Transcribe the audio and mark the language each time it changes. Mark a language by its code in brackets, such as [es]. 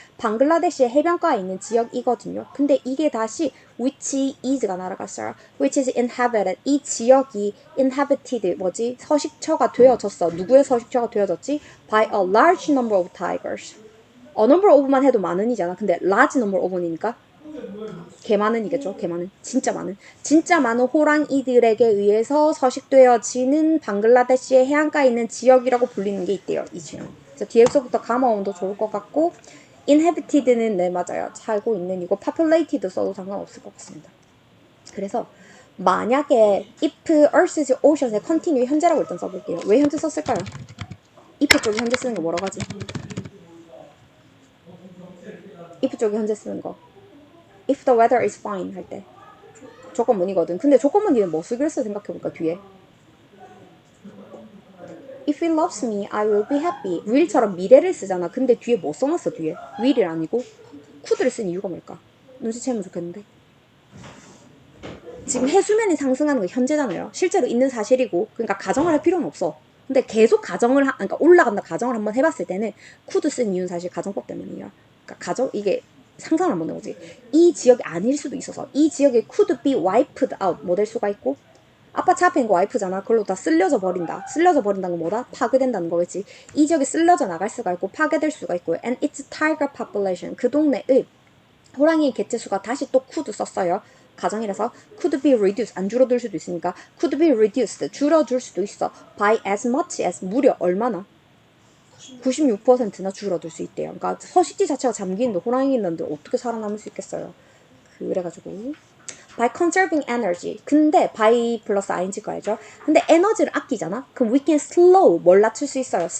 [ko] 방글라데시의 해변가에 있는 지역이거든요. 근데 이게 다시 which is가 날아갔어요. which is inhabited. 이 지역이 inhabited 뭐지? 서식처가 되어졌어. 누구의 서식처가 되어졌지? [en] by a large number of tigers. [ko] a number of만 해도 많은이잖아. 근데 large number of니까 개 많은이겠죠. 개 많은. 진짜 많은. 진짜 많은 호랑이들에게 의해서 서식되어지는 방글라데시의 해안가에 있는 지역이라고 불리는 게 있대요. 이 지역. 그래서 뒤에서부터 감아오면 더 좋을 것 같고 inhabited는 네 맞아요. 살고 있는 이거 populated 써도 상관없을 것 같습니다. 그래서 만약에 if Earth's oceans 의 continue 현재라고 일단 써볼게요. 왜 현재 썼을까요? if 쪽에 현재 쓰는 거 뭐라고 하지? if 쪽이 현재 쓰는 거. if the weather is fine 할 때. 조건문이거든. 근데 조건문이는 뭐 쓰기로 했어 생각해보니까 뒤에. [en] If he loves me, I will be happy. [ko] will처럼 미래를 쓰잖아. 근데 뒤에 뭐 써놨어 뒤에? will이 아니고 could를 쓴 이유가 뭘까? 눈치채면 좋겠는데. 지금 해수면이 상승하는 거 현재잖아요. 실제로 있는 사실이고, 그러니까 가정을 할 필요는 없어. 근데 계속 그러니까 올라간다 가정을 한번 해봤을 때는 could 쓴 이유는 사실 가정법 때문이야. 그러니까 이게 상상을 한번 해보지. 이 지역이 아닐 수도 있어서 이 지역에 could be wiped out 뭐 될 수가 있고, 아빠 차 앞에 있는 거 와이프잖아. 그걸로 다 쓸려져 버린다. 쓸려져 버린다는 건 뭐다? 파괴된다는 거겠지. 이 지역이 쓸려져 나갈 수가 있고 파괴될 수가 있고, and its tiger population 그 동네의 호랑이 개체수가 다시 또 could 썼어요. 가정이라서 could be reduced 안 줄어들 수도 있으니까 could be reduced 줄어들 수도 있어. by as much as 무려 얼마나? 96%나 줄어들 수 있대요. 그러니까 서식지 자체가 잠기는데 호랑이 있는데 어떻게 살아남을 수 있겠어요. 그래가지고 by conserving energy. 근데 by 플러스 ing가 알죠? 근데 에너지를 아끼잖아? 그럼 we can slow 뭘 낮출 수 있어요?